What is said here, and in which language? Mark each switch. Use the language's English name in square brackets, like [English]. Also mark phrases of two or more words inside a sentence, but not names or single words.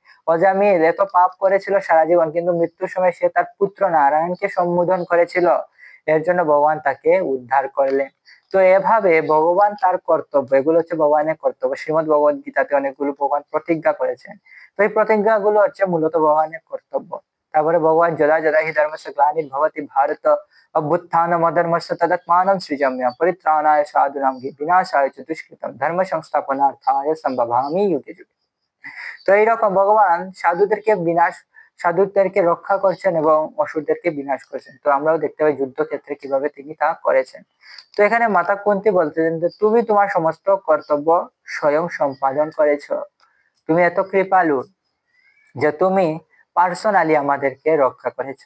[Bangla] অজামিল এত পাপ করেছিল সারা জীবন, কিন্তু মৃত্যুর সময় সে তার পুত্র নারায়ণকে সম্বোধন করেছিল, এর জন্য ভগবান তাকে উদ্ধার করলেন। তো এভাবে ভগবান তার কর্তব্য, এগুলো হচ্ছে ভগবানের কর্তব্য। শ্রীমদ ভগবদ গীতাতে অনেকগুলো ভগবান প্রতিজ্ঞা করেছেন, তো এই প্রতিজ্ঞা গুলো হচ্ছে মূলত ভগবানের কর্তব্য। তারপরে ভগবান [Sanskrit] যদা যদা হি ধর্মস্য গ্লানির্ভবতি ভারত অভ্যুত্থানম অধর্মস্য তদাত্মানম সৃজাম্যহম পরিত্রাণায় সাধুনাং বিনাশায় চ দুষ্কৃতম ধর্ম সংস্থাপনার্থায় সম্ভবামি যুগে যুগে। [Bangla] তো এইরকম ভগবান সাধুদেরকে বিনাশ সাধুদেরকে রক্ষা করছেন এবং অসুরদেরকে বিনাশ করছেন। তো আমরাও দেখতে পাই যুদ্ধক্ষেত্রে কিভাবে তিনি তা করেছেন। তো এখানে মাতা কুন্তী বলতেছেন যে তুমি তোমার সমস্ত কর্তব্য স্বয়ং সম্পাদন করেছো, তুমি এত কৃপালু যে তুমি পার্সোনালি আমাদেরকে রক্ষা করেছো।